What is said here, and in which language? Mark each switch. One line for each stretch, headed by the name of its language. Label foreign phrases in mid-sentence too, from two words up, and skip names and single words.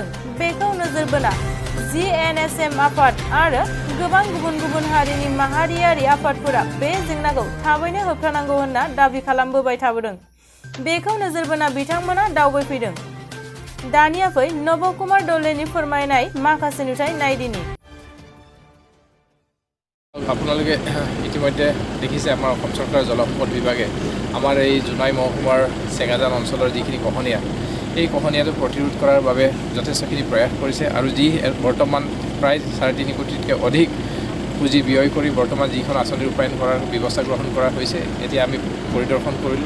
Bodo: बेखौ नोजोर बोना GNSM आफाद आरो गोबां गुबुन गुबुन हारिनि माहारियारि आफादफोरा बे जेंनाखौ थाबैनो होबथानांगौ होनना दाबि खालामबोबाय थाबोदों। बेखौ नोजोर बोना बिथांमोना दावबायफैदों। दानिया फै नब कुमार दलेनि फोरमायनाय माखासे नुथाय नायदिनि।
Assamese: আপোনালোকে ইতিমধ্যে দেখিছে আমাৰ অসম চৰকাৰৰ জলসম্পদ বিভাগে আমাৰ এই জোনাই মহকুমাৰ চেঙাজান অঞ্চলৰ যিখিনি কহনীয়া এই কহনীয়াটো প্ৰতিৰোধ কৰাৰ বাবে যথেষ্টখিনি প্ৰয়াস কৰিছে আৰু যি বৰ্তমান প্ৰায় 3.5 কোটিতকৈ অধিক পুঁজি ব্যয় কৰি বৰ্তমান যিখন আঁচনি ৰূপায়ণ কৰাৰ ব্যৱস্থা গ্ৰহণ কৰা হৈছে এতিয়া আমি পৰিদৰ্শন কৰিলোঁ।